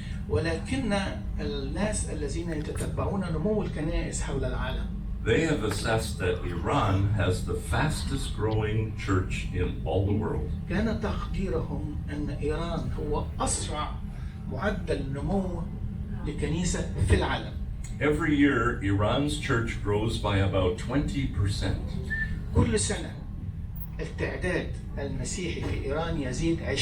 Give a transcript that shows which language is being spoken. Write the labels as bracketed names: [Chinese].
[Arabic] ولكن الناس الذين يتتبعون نمو الكنائس حول العالم, [English] they have assessed that Iran has the fastest growing church in all the world. [Arabic] كان تقديرهم أن إيران هو أسرع معدل نمو لكنيسة في العالم. [English] Every year, Iran's church grows by about 20%. [Arabic] كل سنة التعداد المسيحي في إيران يزيد 20%.